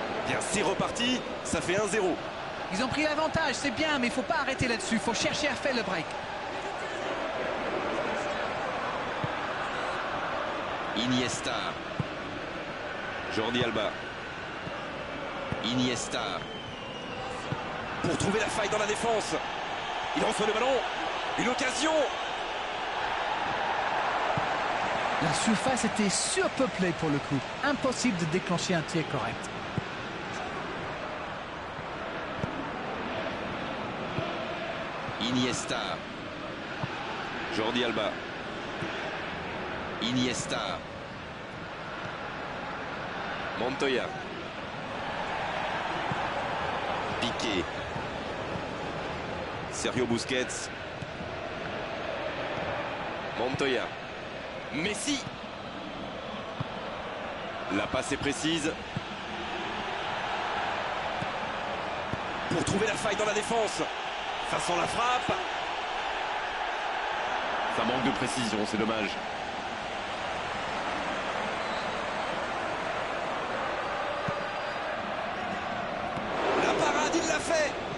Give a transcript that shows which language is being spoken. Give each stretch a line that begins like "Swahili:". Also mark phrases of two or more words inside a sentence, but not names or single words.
French: Bien, c'est reparti, ça fait 1-0. Ils ont pris l'avantage, c'est bien, mais il ne faut pas arrêter là-dessus. Il faut chercher à faire le break. Iniesta. Jordi Alba. Iniesta. Pour trouver la faille dans la défense. Il reçoit le ballon. Une occasion. La surface était surpeuplée pour le coup. Impossible de déclencher un tir correct. Iniesta. Jordi Alba. Iniesta. Montoya. Piqué. Sergio Busquets. Montoya. Messi. La passe est précise. Pour trouver la faille dans la défense. Ça sent la frappe. Ça manque de précision, c'est dommage. La parade, il l'a fait.